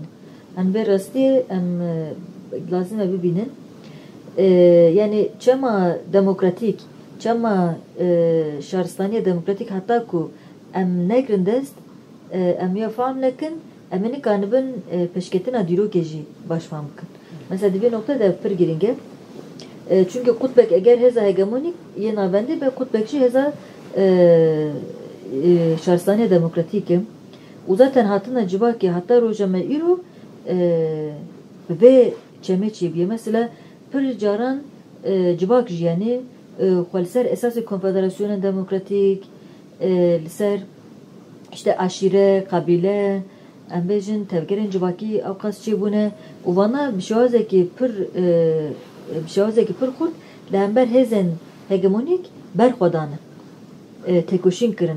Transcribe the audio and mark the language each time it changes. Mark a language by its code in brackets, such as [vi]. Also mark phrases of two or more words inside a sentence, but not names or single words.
[ku] Hember rastî em lazim e bibînin yani çema demokratik çema şaristaniye demokratik hatta ku em nekirin dest em ya fahm nekin em ê nikanibin peşketina dîrokê jî baş fahm bikin. Mesela di vê nokta de pir giring e. Çünkü kutbek eğer heza hegemonik yê navendî be kutbek jî heza şaristaniye demokratik e. û zaten hatina civakê hatta roja me îro vê çemê çêbûye. Mesela pir caran civak jî yani xwe li ser esasê konfederasyona demokratik li ser işte aşire, kabîle em bêjin tevgerên civakî ew qas çêbûne û vana bi şewazekî pir xurt li hember hêzên hegemonik berxwedane têkoşîn kirine.